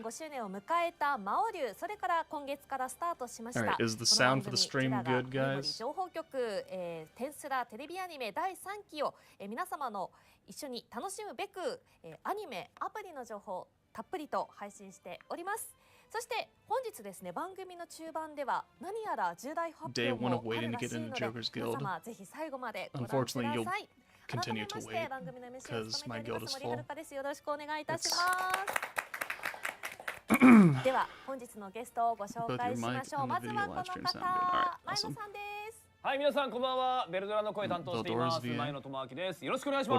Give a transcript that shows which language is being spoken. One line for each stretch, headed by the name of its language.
Japanese: 2.5周年を迎えた魔王竜、それから今月からスタートしました。
English: Alright, is the sound for the stream good, guys?
Japanese: 情報局、テンスラテレビアニメ第3期を、皆様の一緒に楽しむべく、アニメアプリの情報たっぷりと配信しております。そして本日ですね、番組の中盤では何やら重大発表もあるらしいので、皆様ぜひ最後までご覧ください。
English: Continue to wait because my guild is full.
Japanese: よろしくお願いいたします。では本日のゲストをご紹介しましょう。まずはこの方、前野さんです。はい、皆さんこんばんは。ベルドラの声担当しています前野智明です。よろしくお願いします。